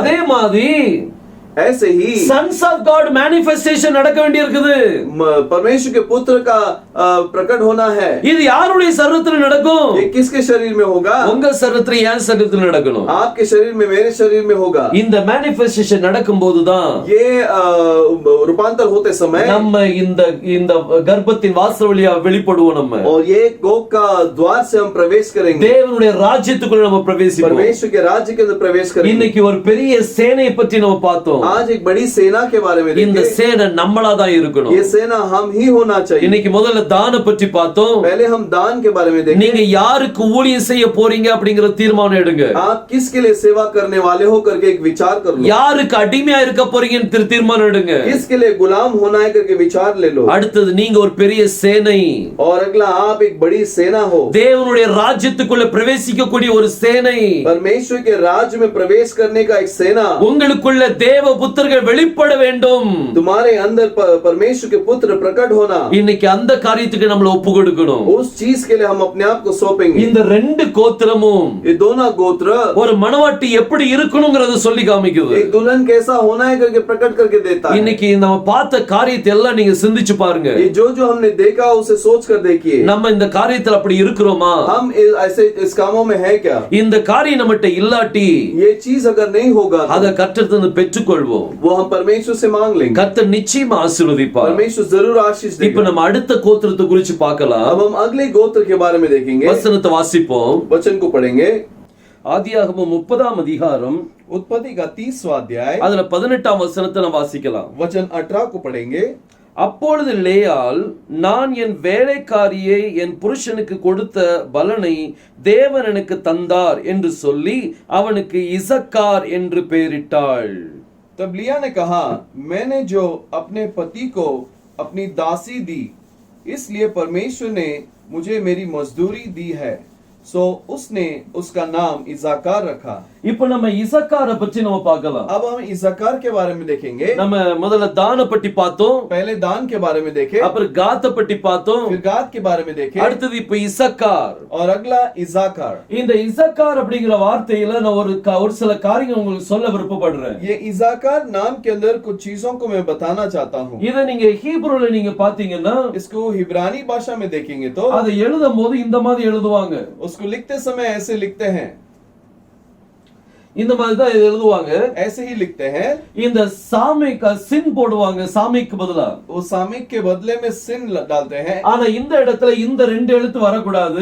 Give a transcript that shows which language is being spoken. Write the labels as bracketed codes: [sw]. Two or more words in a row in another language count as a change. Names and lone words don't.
[ta] அதே மாதிரி [hi] ऐसे ही [en] sons of God manifestation [ta] நடக்க வேண்டி இருக்குது. [hi] परमेश्वर के पुत्र का प्रकट होना है। [ta] இது யாருடைய சரீரத்துல நடக்கும்? [hi] ये किसके शरीर में होगा? [ta] உங்க சரீரத்துல, என் சரீரத்துல நடக்கணும். [hi] आपके शरीर में, मेरे शरीर में होगा। [ta] இந்த மேனிஃபெஸ்டேஷன் நடக்கும்போது தான் [hi] ये रूपांतर होते समय [ta] நம்ம இந்த கர்ப்பத்தின் வாசல் வழியா வெளிப்படுவோம். நம்ம [hi] और ये गोग का द्वार से हम प्रवेश करेंगे। [ta] தேவனுடைய ராஜ்யத்துக்குள்ள நம்ம பிரவேசிப்போம். [hi] परमेश्वर के राज्य के अंदर प्रवेश करेंगे। [ta] இன்னைக்கு ஒரு பெரிய சேனையை பற்றி நம்ம பார்த்தோம். [hi] आज एक बड़ी सेना के बारे में [ta] இந்த [hi] देखें। [ta] சேனை நம்மளா தான் இருக்கணும். [hi] ये सेना हम ही होना चाहिए। [ta] இன்னைக்கு முதல்ல தான பற்றி பார்த்தோம். [hi] पहले हम दान के बारे में देखें। [ta] நீங்க யாருக்கு ஊழியம் செய்ய போறீங்க அப்படிங்கற தீர்மானம் எடுங்க. [hi] आप किसके लिए सेवा करने वाले हो करके एक विचार कर लो। [ta] யாருக்கு அடிமையா இருக்க போறீங்கன்னு தீர்மானம் எடுங்க. [hi] किसके लिए गुलाम होना है करके विचार ले लो। [ta] அடுத்தது, நீங்க ஒரு பெரிய சேனை. [hi] और अगला, आप एक बड़ी सेना हो। [ta] தேவனுடைய ராஜ்யத்துக்குள்ள பிரவேசிக்கக்கூடிய ஒரு சேனை. [hi] परमेश्वर के राज्य में प्रवेश करने का एक सेना। [ta] உங்களுக்குள்ள தேவ புத்திரர்கள் வெளிப்பட வேண்டும். [hi] तुम्हारे अंदर परमेश्वर के पुत्र प्रकट होना। [ta] இன்னைக்கு அந்த காரியத்துக்கு நம்மள ஒப்பு கொடுக்கணும். [hi] उस चीज के लिए हम अपने आप को सौंपेंगे। [ta] இந்த ரெண்டு கோத்திரமும் [hi] ये दोनों गोत्र [ta] ஒரு மணவாட்டி எப்படி இருக்கணும்ங்கறத சொல்லி காமிக்குது. [hi] एक दुल्हन कैसा होना है करके प्रकट करके देता है। [ta] இன்னைக்கு நம்ம பார்த்த காரியத்தை எல்லாம் நீங்க சிந்திச்சு பாருங்க. [hi] ये जो हमने देखा उसे सोच कर देखिए। [ta] நம்ம இந்த காரியத்துல அப்படி இருக்கிறோமா? [hi] हम ऐसे इस कामों में है क्या? [ta] இந்த காரியம் நம்மட்ட இல்லாட்டி [hi] ये चीज अगर नहीं होगा [ta] அத கர்த்தரிடமிருந்து பெற்றுக்கொள்வோம். [hi] वो हम परमेश्वर से मांग लेंगे। [ta] கர்த்தர் நிச்சயமா ஆசீர்வதிப்பார். [hi] परमेश्वर जरूर आशीष [ta] இப்போ [hi] देगा। [ta] நம்ம அடுத்த கோத்திரத்தை குறித்து பார்க்கலாம். [hi] अब हम अगले गोत्र के बारे में देखेंगे। [ta] வசனத்தை வாசிப்போம். [hi] वचन को पढ़ेंगे। [ta] ஆதியாகமம் 30ஆம் அதிகாரம் [hi] उत्पत्ति का 30वां अध्याय [ta] அதுல 18ஆம் வசனத்தை நம்ம வாசிக்கலாம். [hi] वचन 18 को पढ़ेंगे। [ta] அப்பொழுது லேயாள், நான் என் வேலைக்காரியை என் புருஷனுக்கு கொடுத்த பலனை தேவன் எனக்கு தந்தார் என்று சொல்லி அவனுக்கு இசக்கார் என்று பெயரிட்டாள். [hi] तब लिया ने कहा, मैंने जो अपने पति को अपनी दासी दी, इसलिए परमेश्वर ने मुझे मेरी मजदूरी दी है। सो उसने उसका नाम इज़ाकार रखा। [ta] இப்போ நம்ம இசக்காரை பற்றி நம்ம பார்க்கலாம். [hi] अब हम इज़ाकार के बारे में देखेंगे। [ta] நம்ம முதல்ல தான பற்றி பார்த்தோம். [hi] पहले दान के बारे में देखे, [ta] அப்புறம் காத்த பற்றி பார்த்தோம். [hi] फिर गाद के बारे में देखे, [ta] அடுத்தது இப்போ இசக்கார். [hi] और अगला इज़ाकार। [ta] இந்த இசக்கார் அப்படிங்கிற வார்த்தையில நான் ஒரு சில காரியங்கள் உங்களுக்கு சொல்ல விருப்பப்படுறேன். [hi] ये इज़ाकार नाम के अंदर कुछ चीजों को मैं बताना चाहता हूँ। [ta] இத நீங்க ஹீப்ரூல நீங்க பாத்தீங்கன்னா [hi] इसको हिब्रानी भाषा में देखेंगे तो [ta] அதை எழுதும்போது இந்த மாதிரி எழுதுவாங்க. [hi] उसको लिखते समय ऐसे लिखते हैं, [ta] இந்த மாதிரி தான் இது எழுதுவாங்க. [hi] ऐसे ही लिखते हैं। [ta] இந்த சாமிக்கு சின் போடுவாங்க, சாமிக்கு பதிலா. [hi] वो सामिक के बदले में सिन डालते हैं। [ta] ஆனா இந்த இடத்துல இந்த ரெண்டு எழுத்து வரக்கூடாது.